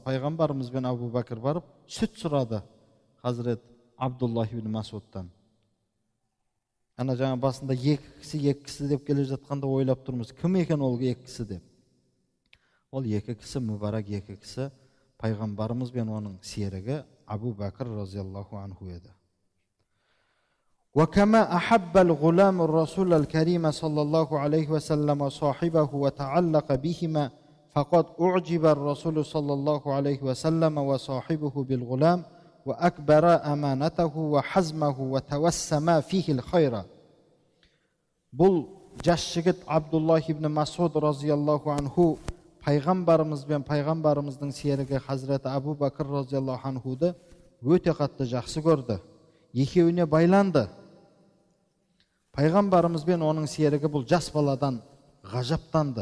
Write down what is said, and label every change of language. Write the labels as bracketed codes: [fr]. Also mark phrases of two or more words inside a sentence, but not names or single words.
[kk] Пайғамбарымыз бен Абу Бәкір барып сүт сұрады Хазірет Абдуллах ибн Масудтан. Ана жаңа басында екі кісі деп келе жатқанда ойлап тұрмыз, кім екен ол екі кісі деп. Ол екі кісі, мүбәрак екі кісі, пайғамбарымыз бен оның серігі Абу Бәкір [ar] رضي الله عنه [kk] еді. [ar] وكما أحب الغلام الرسول الكريم صلى الله عليه وسلم صاحبه وتعلق بهما فقد أعجب الرسول صلى الله عليه وسلم وصاحبه بالغلام وأكبر أمانته وحزمه وتوسم فيه الخير. [kk] Бұл жас жігіт Абдуллах ибн Масуд [ar] رضي الله عنه [kk] пайғамбарымыз бен пайғамбарымыздың серігі Хазіреті Абу Бәкір [ar] رضي الله عنه [kk] өте қатты жақсы көрді. Екеуіне байланды. Пайғамбарымыз бен оның серігі бұл жас баладан ғажаптанды.